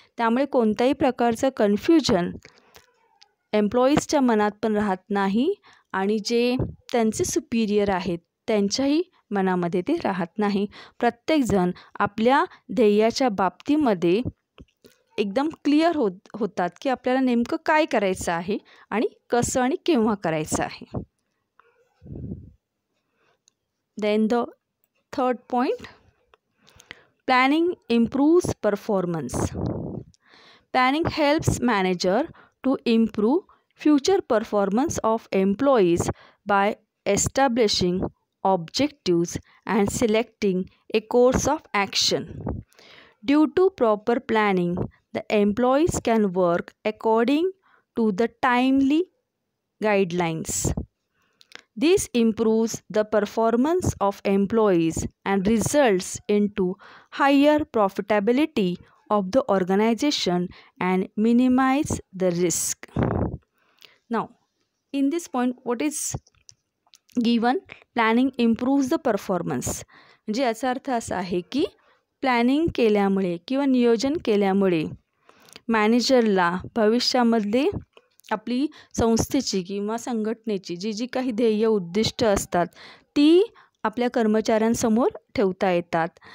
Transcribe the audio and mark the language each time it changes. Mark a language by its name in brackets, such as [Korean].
[Marathi] त्यामुळे कोणत्याही प्रकारचं कन्फ्युजन एम्प्लॉईजच्या मनात पण राहत नाही आणि जे त्यांचे सुपिरियर आहेत त्यांच्याही मनामध्ये ते राहत नाही. प्रत्येकजण आपल्या ध्येयाच्या बाबतीमध्ये एकदम क्लिअर होतात की आपल्याला नेमकं काय करायचं आहे आणि कसं आणि केव्हा करायचं आहे. [English] Then the third point, planning improves performance. Planning helps manager to improve future performance of employees by establishing objectives and selecting a course of action. Due to proper planning, the employees can work according to the timely guidelines. This improves the performance of employees and results into higher profitability of the organization and minimize the risk. Now, in this point, what is given? Planning improves the performance. [Marathi] म्हणजे याचा अर्थ असा आहे की planning केल्यामुळे किंवा नियोजन केल्यामुळे मॅनेजरला भविष्यामध्ये आपली संस्थेची किंवा संघटनेची जी काही ध्येय उद्दिष्ट असतात ती आपल्या कर्मचाऱ्यांसमोर ठेवता येतात.